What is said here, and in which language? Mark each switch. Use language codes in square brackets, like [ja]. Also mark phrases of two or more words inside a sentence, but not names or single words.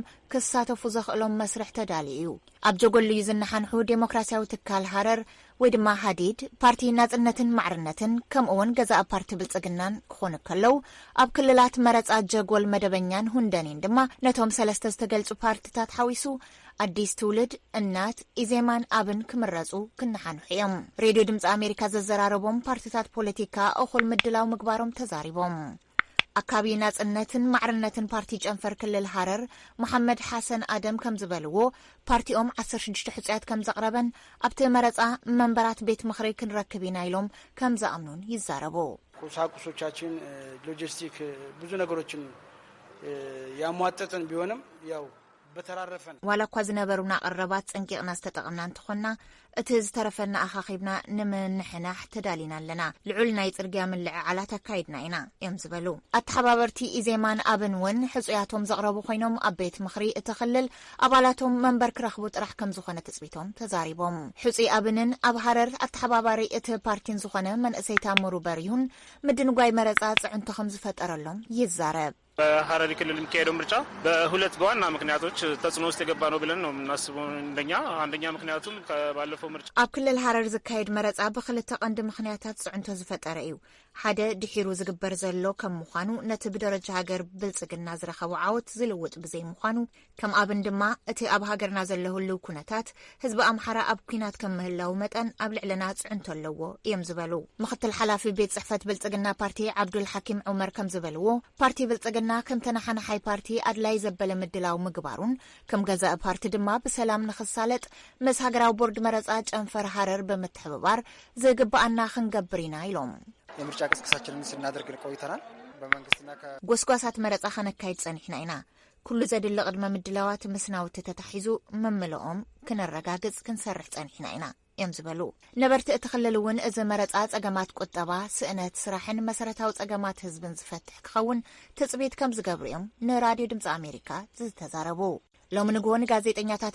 [ti] ክሳተፉ ዘኽእሎም መስርሕ ተዳልዩ እዩ ኣብ ጀጎል እዩ ዝነሓንሑ ዴሞክራሲያዊ ትካል ሃረር ወይ ድማ ሃዲድ ፓርቲ ናጽነትን ማዕርነትን ከምኡውን ገዛእ ፓርቲ ብልጽግናን ክኾኑ ከለው ኣብ ክልላት መረፃ ጀጎል መደበኛን ሁንደኔን ድማ ነቶም ሰለስተ ዝተገልጹ ፓርቲታት ሓዊሱ አዲስ ትውልድ እናት ኢዜማን አብን ክምረጹ ክነሓንሑ እዮም ሬድዮ ድምፂ አሜሪካ ዘዘራረቦም ፓርቲታት ፖለቲካ እኹል ምድላው ምግባሮም ተዛሪቦም አካባቢ ናጽነትን ማዕርነትን ፓርቲ ጨንፈር ክልል ሃረር መሐመድ ሐሰን አደም ከም ዝበልዎ ፓርቲኦም 16 ሕጽያት ከም ዘቅረበን ኣብቲ መረፃ መንበራት ቤት ምኽሪ ክንረክብ ኢና ኢሎም ከም ዘኣምኑን ይዛረቡ [am] ቁሳቁሶቻችን ሎጂስቲክ ብዙ ነገሮችን ያሟጠጥን ቢሆንም ያው በተራረፈን [ti] ዋላ እኳ ዝነበሩና ቀረባት ፀንቂቕና ዝተጠቕምና እንትኾና እቲ ዝተረፈና ኣኻኺብና ንምንሕናሕ ተዳሊና ኣለና ልዑል ናይ ጽርግያ ምልዕዓላት ኣካይድና ኢና እዮም ዝበሉ ኣተሓባበርቲ ኢዜማን አብን ውን ሕፁያቶም ዘቕረቡ ኮይኖም ኣብ ቤት ምኽሪ እትኽልል ኣባላቶም መንበር ክረኽቡ ጥራሕ ከም ዝኾነ ትፅቢቶም ተዛሪቦም ሕፁይ አብንን ኣብ ሃረር ኣተሓባባሪ እቲ ፓርቲን ዝኾነ መንእሰይ ታምሩ በሪሁን ምድንጓይ መረፃ ጽዕንቶ ከም ዝፈጠረሎም ይዛረብ [am] በሐረሪ ክልል የሚካሄደው ምርጫ በሁለት በዋና ምክንያቶች ተጽዕኖ ውስጥ የገባ ነው ብለን ነው የምናስበው አንደኛ ምክንያቱም ከባለፈው ምርጫ [ti] ኣብ ክልል ሃረር ዝካየድ መረፃ ብክልተ ቀንዲ ምክንያታት ጽዕንቶ ዝፈጠረ እዩ ሓደ ድሒሩ ዝግበር ዘሎ ከም ምዃኑ ነቲ ብደረጃ ሃገር ብልጽግና ዝረኸቡ ዓወት ዝልውጥ ብዘይ ምዃኑ ከም ኣብን ድማ እቲ ኣብ ሃገርና ዘለህሉ ኩነታት ህዝቢ ኣምሓራ ኣብ ኩናት ከም ምህላው መጠን ኣብ ልዕልና ጽዕንቶ ኣለዎ እዮም ዝበሉ ምክትል ሓላፊ ቤት ጽሕፈት ብልጽግና ፓርቲ ዓብዱል ሐኪም ዑመር ከም ዝበልዎ ፓርቲ ብልጽግና ከም ተናሓናሓይ ፓርቲ ኣድላይ ዘበለ ምድላው ምግባሩን ከም ገዛእ ፓርቲ ድማ ብሰላም ንኽሳለጥ ምስ ሃገራዊ ቦርድ መረፃ ጨንፈር ሃረር በመተሕብባር ዝግባአና ክንገብር ኢና ኢሎም [am] የምርጫ ቅስቀሳችንን ስናደርግ ቆይተናል በመንግስትና [ti] ጎስጓሳት መረፃ ከነካይድ ጸኒሕና ኢና ኩሉ ዘድሊ ቅድመ ምድላዋት ምስናውቲ ተታሒዙ መምልኦም ክነረጋግጽ ክንሰርሕ ጸኒሕና ኢና እዮም ዝበሉ ነበርቲ እትኽልል እውን እዚ መረፃ ጸገማት ቁጠባ ስእነት ስራሕን መሰረታዊ ጸገማት ህዝብን ዝፈትሕ ክኸውን ትጽቢት ከም ዝገብሩ እዮም ንራድዮ ድምፂ አሜሪካ ዝተዛረቡ ሎሚ ንጎን ጋዜጠኛታት